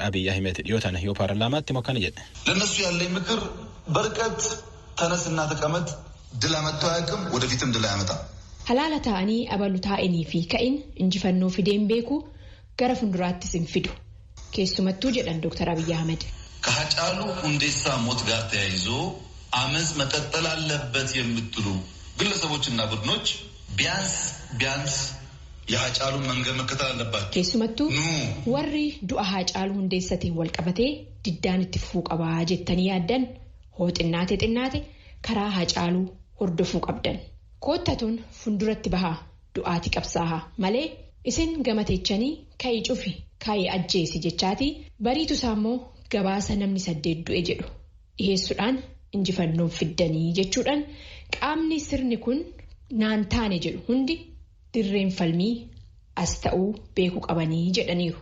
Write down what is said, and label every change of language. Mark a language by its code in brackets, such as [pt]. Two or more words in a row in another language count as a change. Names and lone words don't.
[om] Abiy Ahmed dhiyootan yoo paarlaamaatti mokkana jedhe. [am] ለነሱ ያለኝ ምክር በርቀት ተነስና ተቀመጥ ድል አመጣ አያውቅም ወደፊትም ድል አያመጣም። [om] Halaala ta'anii abalu taa'anii fi ka'in injifannoo fideen beeku gara fuulduraattis hin fidu. Keessumattuu jedhan Dr. Abiy Ahmed. [am] ከሀጫሉ ሁንዴሳ ሞት ጋር ተያይዞ አመፅ መቀጠል አለበት የምትሉ ግለሰቦችና ቡድኖች ቢያንስ የሀጫሉን መንገድ መከተል አለባቸው። [om] Keessumattuu warri du'a Haacaaluu Hundeessatiin wal qabatee diddaan itti fufuu qabaa jettanii yaaddan hoo xinnaate karaa Haacaaluu hordofuu qabdan. Koottatuun fuulduratti bahaa du'aati qabsaahaa malee isin gamateechanii ka'ii cufi ka'ii ajjeesi jechaati bariitu isaammoo gabaasa namni 8 du'e jedhu dhiheessuudhaan injifannoon fiddanii jechuudhaan qaamni sirni kun naan taane jedhu hundi dirreen falmii as ta'uu beekuu qabanii jedhaniiru.